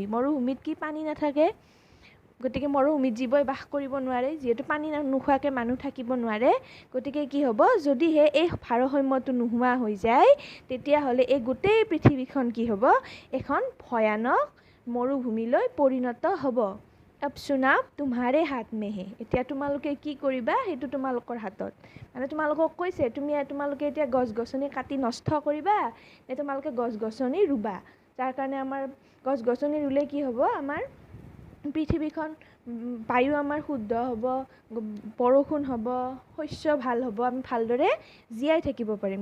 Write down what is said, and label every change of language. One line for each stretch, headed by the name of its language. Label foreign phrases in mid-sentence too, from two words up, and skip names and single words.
Assamese: মৰুভূমিত কি পানী নাথাকে, গতিকে মৰুভূমিত জীৱই বাস কৰিব নোৱাৰে, যিহেতু পানী নোখোৱাকৈ মানুহ থাকিব নোৱাৰে। গতিকে কি হ'ব, যদিহে এই ভাৰসাম্যটো নোহোৱা হৈ যায় তেতিয়াহ'লে এই গোটেই পৃথিৱীখন কি হ'ব, এখন ভয়ানক মৰুভূমিলৈ পৰিণত হ'ব।
Hindi: अब चुनाव तुम्हारे हाथ में है।
Assamese: এতিয়া তোমালোকে কি কৰিবা সেইটো তোমালোকৰ হাতত। মানে তোমালোকক কৈছে তোমালোকে এতিয়া গছ গছনি কাটি নষ্ট কৰিবা নে তোমালোকে গছ গছনি ৰুবা। যাৰ কাৰণে আমাৰ গছ গছনি ৰুলে কি হ'ব, আমাৰ পৃথিৱীখন বায়ু আমাৰ শুদ্ধ হ'ব, বৰষুণ হ'ব, শস্য ভাল হ'ব, আমি ভালদৰে জীয়াই থাকিব পাৰিম।